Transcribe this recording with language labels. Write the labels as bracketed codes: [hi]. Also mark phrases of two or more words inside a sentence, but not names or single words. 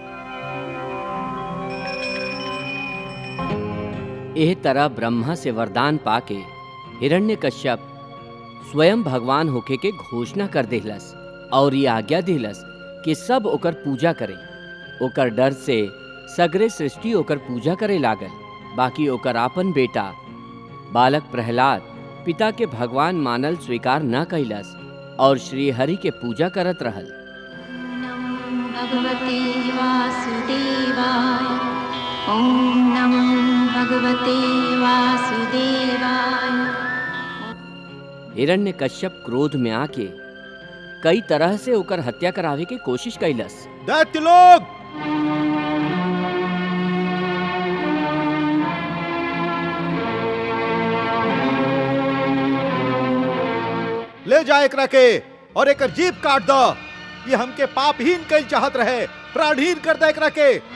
[bho] एह तरह ब्रह्मा से वरदान पाके हिरण्यकश्यप स्वयं भगवान होके के घोषणा कर देहलस और ये आज्ञा दिलस कि सब ओकर पूजा करे। ओकर डर से सगरे सृष्टि ओकर पूजा करे लागल। बाकी ओकर आपन बेटा बालक प्रहलाद पिता के भगवान मानल स्वीकार न कैलस और श्री हरि के पूजा करत रहल। [sa] भगवते वासुदेवाय, ओम नमो भगवते वासुदेवाय। [bho] हिरण्यकश्यप क्रोध में आके कई तरह से ओकर हत्या करावे के कोशिश कैलस। दैत्य लोग, ले जाए एकरा के और एकर जीभ काट दो। ये हमके पापहीन कई चाहत रहे, प्राणहीन कर दे एकरा के।